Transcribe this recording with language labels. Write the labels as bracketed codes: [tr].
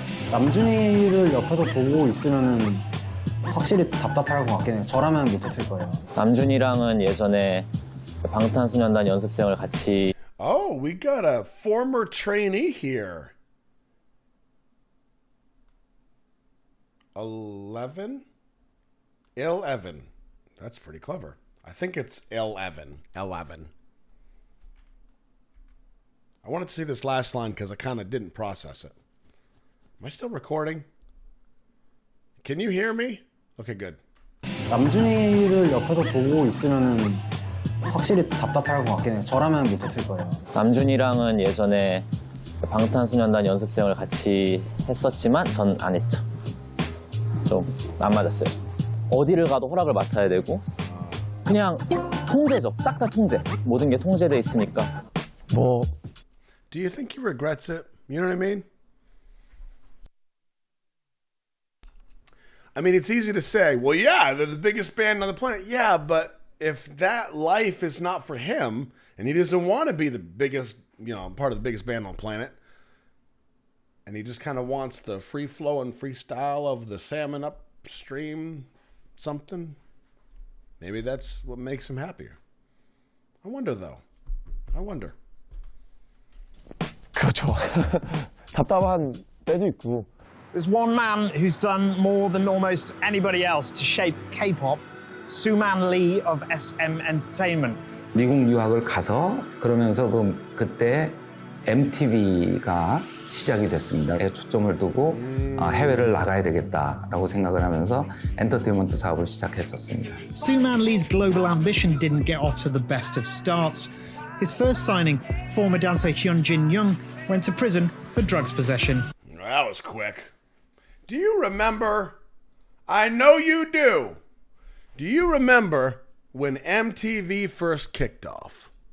[ko] 남준이를 옆에서 보고 있으면은 확실히 답답할 것 같긴 해요. 저라면 못했을 거예요. 남준이랑은 예전에 방탄소년단 연습생을 같이 [en] Oh, we got a former trainee here. 11? 11. That's pretty clever. I think it's 11. 11. I wanted to see this last line because I kind of didn't process it. Am I still recording? Can you hear me? Okay, good. [ko] 남준이를 옆에서 보고 있으면은 확실히 답답할 것 같긴 해요. 저라면 못했을 거예요. 남준이랑은 예전에 방탄소년단 연습생을 같이 했었지만 전 안 했죠. 좀 안 맞았어요. 어디를 가도 허락을 맡아야 되고 그냥 통제죠. 싹 다 통제. 모든 게 통제돼 있으니까. 뭐 [en] Do you think he regrets it? You know what I mean? I mean, it's easy to say, well, yeah, they're the biggest band on the planet. Yeah, but if that life is not for him and he doesn't want to be the biggest, part of the biggest band on the planet, and he just kind of wants the free flow and freestyle of the salmon upstream something, maybe that's what makes him happier. I wonder, though. I wonder. [ko] 그렇죠. 답답한 때도 있고. [en] There's one man who's done more than almost anybody else to shape K-pop, Suman Lee of SM Entertainment. [ko] 미국 유학을 가서 그러면서 그때 MTV가 시작이 됐습니다. 초점을 두고 해외를 나가야 되겠다라고 생각을 하면서 엔터테인먼트 사업을 시작했었습니다. [en] Suman Lee's global ambition didn't get off to the best of starts. His first signing, former dancer Hyunjin Young, went to prison for drugs possession. That was quick. Do you remember? I know you do. Do you remember when MTV first kicked off?